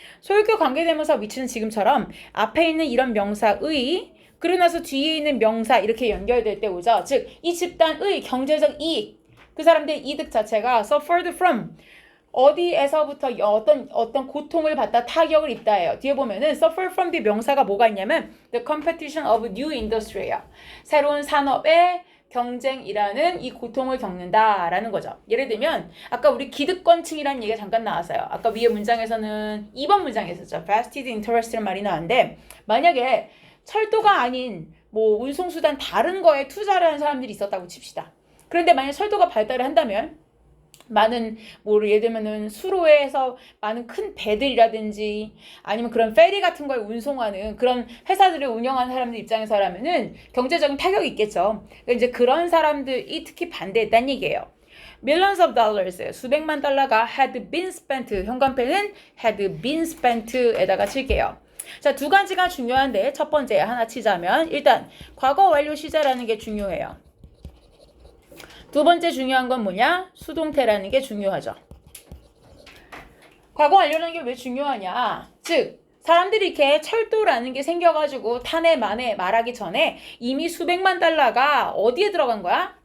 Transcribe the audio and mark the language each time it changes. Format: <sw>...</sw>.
<ko>소유격 관계대명사 위치는 지금처럼 앞에 있는 이런 명사의 그러고 나서 뒤에 있는 명사 이렇게 연결될 때 오죠. 즉 이 집단의 경제적 이익, 그 사람들의 이득 자체가</ko> <en>suffered from</en> <ko>어디에서부터 어떤 고통을 받다 타격을 입다예요. 뒤에 보면은</ko> <en>suffer from the</en> <ko>명사가 뭐가 있냐면</ko> <en>the competition of new industry예요.</en> <ko>새로운 산업의 경쟁이라는 이 고통을 겪는다라는 거죠. 예를 들면 아까 우리 기득권층이라는 얘기가 잠깐 나왔어요. 아까 위에 문장에서는 2번 문장에 있었죠. vested interest라는 말이 나왔는데 만약에 철도가 아닌 뭐 운송수단 다른 거에 투자를 하는 사람들이 있었다고 칩시다. 그런데 만약 철도가 발달을 한다면 많은 뭐 예를 들면은 수로에서 많은 큰 배들이라든지 아니면 그런 페리 같은 걸 운송하는 그런 회사들을 운영하는 사람들 입장에서라면은 경제적인 타격이 있겠죠. 그러니까 이제 그런 사람들이 특히 반대했다는 얘기예요.</ko> <en>Millions of dollars,</en> <ko>수백만 달러가</ko> <en>had been spent,</en> <ko>현관패는</ko> <en>had been spent에다가</en> <ko>칠게요. 자, 두 가지가 중요한데 첫 번째 하나 치자면 일단 과거 완료 시제라는 게 중요해요. 두 번째 중요한 건 뭐냐? 수동태라는 게 중요하죠. 과거 완료라는 게 왜 중요하냐? 즉 사람들이 이렇게 철도라는 게 생겨가지고 탄해 만해 말하기 전에 이미 수백만 달러가 어디에 들어간 거야?</ko>